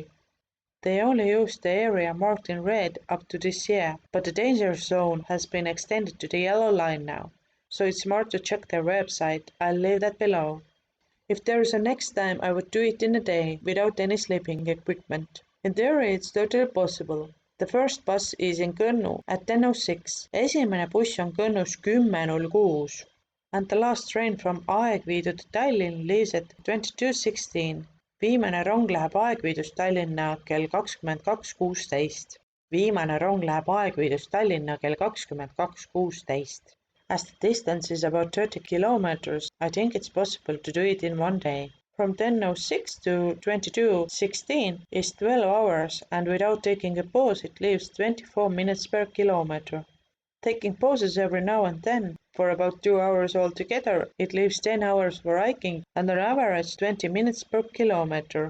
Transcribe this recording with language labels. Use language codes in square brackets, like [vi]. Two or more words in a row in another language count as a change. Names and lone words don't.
[en] They only used the area marked in red up to this year, but the danger zone has been extended to the yellow line now, so it's smart to check their website. I'll leave that below. If there is a next time, I would do it in a day, without any sleeping equipment. In theory, it's totally possible. The first bus is in Kõnnu at 10:06. [et] Esimene buss on Kõnnus 10:06. [en] And the last train from Aegviidu to Tallinn leaves at 22:16. [et] Viimane rong läheb Aegviidust Tallinna kell 22:16. Viimane rong läheb Aegviidust Tallinna kell 22:16. [en] As the distance is about 30 kilometers, I think it's possible to do it in one day. From 10:06 to 22:16 is 12 hours, and without taking a pause it leaves 24 minutes per kilometer. Taking pauses every now and then, for about 2 hours altogether, it leaves 10 hours for hiking and on average 20 minutes per kilometer.